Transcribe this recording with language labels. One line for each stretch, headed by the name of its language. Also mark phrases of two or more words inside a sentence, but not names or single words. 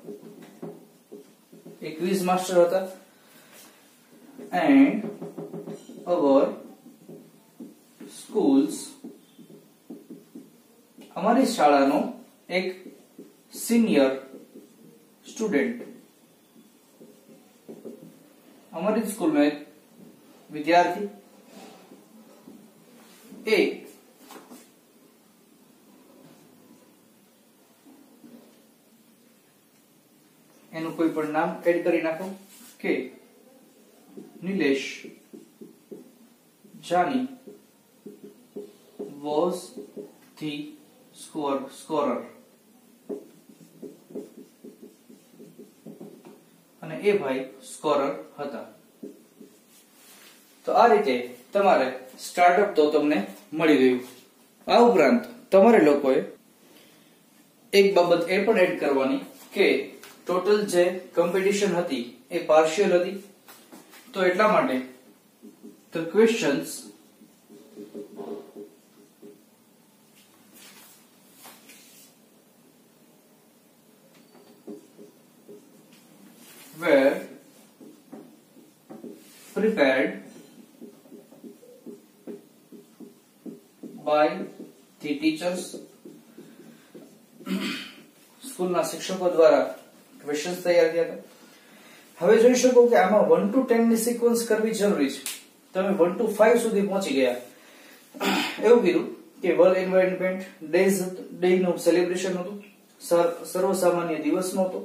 English: A quiz master હતા. And our schools,
Gujarati: हमारी शाळाનો એક
English: senior student,
Hindi: हमारी स्कूल में एक विद्यार्थी
Gujarati: एक એનું કોઈ પણ નામ એડ કરી નાખો કે નિલેશ જાની
English: was the scorer
Gujarati: અને એ ભાઈ સ્કોરર હતા. તો આ રીતે તમારે સ્ટાર્ટઅપ તો તમને મળી ગયું. આ ઉપરાંત તમારે લોકોએ એક બાબત એ પણ એડ કરવાની કે ટોટલ જે કોમ્પિટિશન હતી એ પાર્શિયલ હતી. તો એટલા માટે
English: the questions were prepared by the teachers.
Gujarati: સ્કૂલના શિક્ષકો દ્વારા ક્વેશ્ચન્સ તૈયાર કર્યા હતા. હવે જોઈ શકો કે આમાં 1 to 10 ની સિક્વન્સ કરવી જરૂરી છે. તમે 1 to 5 સુધી પહોંચી ગયા. એવું કીધું કે વર્લ્ડ એન્વાયરનમેન્ટ ડે નું સેલિબ્રેશન હતું, સર્વસામાન્ય દિવસનો હતો.